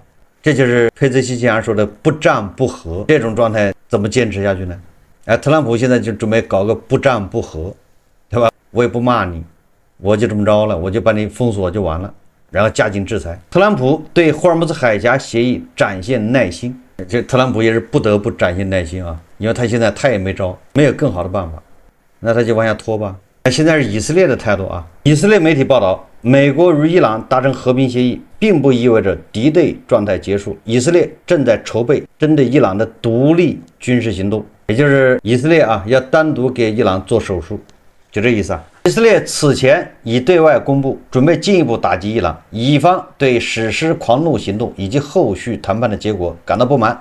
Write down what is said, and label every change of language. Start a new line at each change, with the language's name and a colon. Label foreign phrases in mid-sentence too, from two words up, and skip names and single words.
Chinese: 這就是佩泽西奇揚說的不戰不和，這種狀態怎麼堅持下去呢？特朗普現在就準備搞個不戰不和，對吧？我也不罵你，我就這麼着了，我就把你封鎖就完了。然後加緊制裁。特朗普對霍爾木茲海峽協議展現耐心，這特朗普也是不得不展現耐心啊，因為他現在他也沒招，沒有更好的辦法，那他就往下拖吧。现在是以色列的態度啊，以色列媒體報道，美國與伊朗達成和平協議，並不意味着敵對狀態結束，以色列正在籌備針對伊朗的獨立軍事行動，也就是以色列啊要單獨給伊朗做手術，就這意思啊。以色列此前已對外公布，準備進一步打擊伊朗，以方對實施狂怒行動以及後續談判的結果感到不滿。